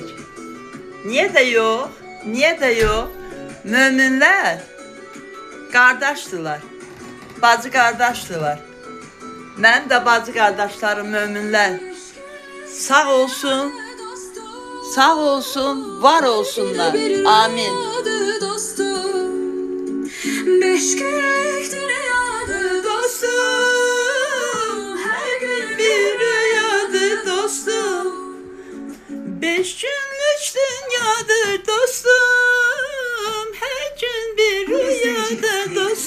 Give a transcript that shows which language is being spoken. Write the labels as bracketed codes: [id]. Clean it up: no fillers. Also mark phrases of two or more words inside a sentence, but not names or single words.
[az] Niyə də yox? Niyə də yox? Möminlər qardaşdılar, bacı qardaşdılar. Mənim də bacı qardaşlarım möminlər sağ olsun, var olsunlar. Amin. [tr] beş günlük dünyadır dostum, her gün bir rüyadır dostum. Beş günlük dünyadır dostum, her gün bir rüyadır dostum.